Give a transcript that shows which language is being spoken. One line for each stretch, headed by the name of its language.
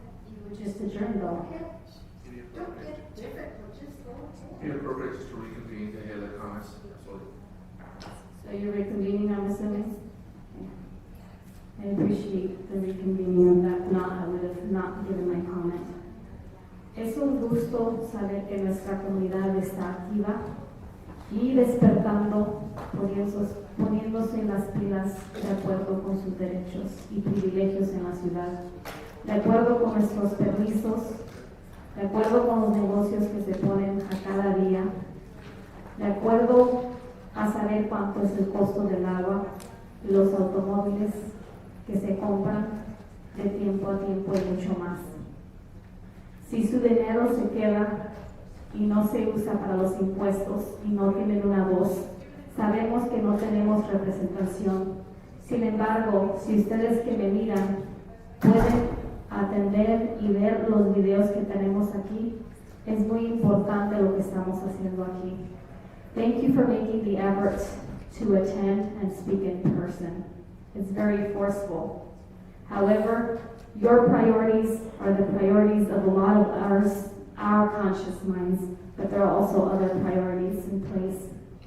English: You were just adjourned though. Don't get different. Just go ahead. Inappropriate just to reconvene to hear the comments. Absolutely. So you're reconvening, I'm assuming? I appreciate the reconvening of that. Not, I would have not given my comment.
Spanish: Es un gusto saber que nuestra comunidad está activa y despertando, poniéndose en las pilas de acuerdo con sus derechos y privilegios en la ciudad, de acuerdo con nuestros permisos, de acuerdo con los negocios que se ponen a cada día, de acuerdo a saber cuánto es el costo del agua, los automóviles que se compran de tiempo a tiempo y mucho más. Si su dinero se queda y no se usa para los impuestos y no tienen una voz, sabemos que no tenemos representación. Sin embargo, si ustedes que me miran pueden atender y ver los videos que tenemos aquí, es muy importante lo que estamos haciendo aquí.
English: Thank you for making the effort to attend and speak in person. It's very forceful. However, your priorities are the priorities of a lot of our conscious minds, but there are also other priorities in place.